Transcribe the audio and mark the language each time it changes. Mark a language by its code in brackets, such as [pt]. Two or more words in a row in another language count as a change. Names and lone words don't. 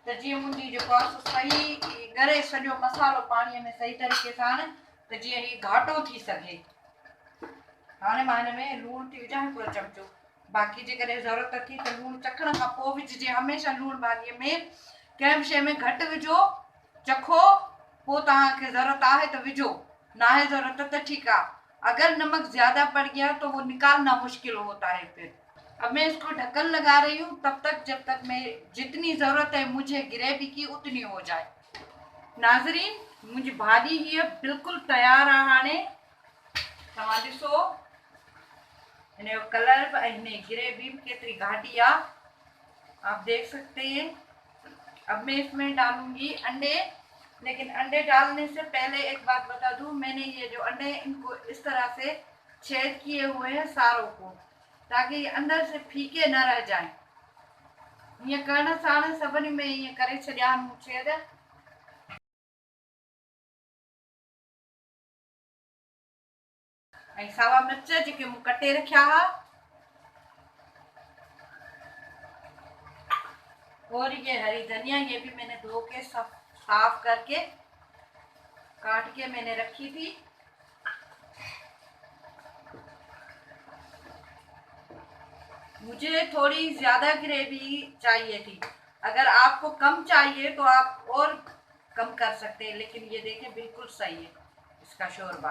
[sd] तो जी मुंहिंजी जेको आहे सही ॻरे सॼो मसालो पाणीअ में सही तरीक़े सां त जीअं हीउ घाटो थी सघे। हाणे मां हिन में लूणु थी विझां हिकिड़ो चमिचो, बाक़ी जेकॾहिं ज़रूरत थी त लूणु चखण खां पोइ विझिजे। हमेशह लूणु भाॼीअ में कंहिं बि शइ में घटि विझो, चखो, पोइ तव्हांखे ज़रूरत आहे त विझो, [ur] نہ ہے ضرورت تو ٹھیک ہے. اگر نمک زیادہ پڑ گیا تو وہ نکالنا مشکل ہوتا ہے پھر. اب میں اس کو ڈھکن لگا رہی ہوں تب تک جب تک میں جتنی ضرورت ہے مجھے گریوی کی اتنی ہو جائے. [sd] नाज़रीन मुझे भाॼी हीअ बिल्कुल तैयार आहे। हाणे तव्हां ॾिसो हिन जो कलर ऐं हिन जी ग्रेवी भी केतरी घाटी आहे, [ur] آپ دیکھ سکتے ہیں. اب میں اس میں ڈالوں گی انڈے، لیکن انڈے ڈالنے سے پہلے ایک بات بتا دوں، میں نے یہ جو انڈے ان کو اس طرح سے چھید کیے ہوئے ہیں ساروں کو، تاکہ یہ اندر سے پھیکے نہ رہ جائیں. [sd] ये करण साण सभिनी में ये करे छॾिया मूं छेद। ऐं सावा मिर्च जेके मूं कटे रखिया हा, [ur] اور یہ ہری دھنیا یہ بھی میں نے دھو کے صاف کر کے کاٹ کے میں نے رکھی تھی. مجھے تھوڑی زیادہ گریوی چاہیے تھی، اگر آپ کو کم چاہیے تو آپ اور کم کر سکتے ہیں، لیکن یہ دیکھیے بالکل صحیح ہے اس کا شوربہ.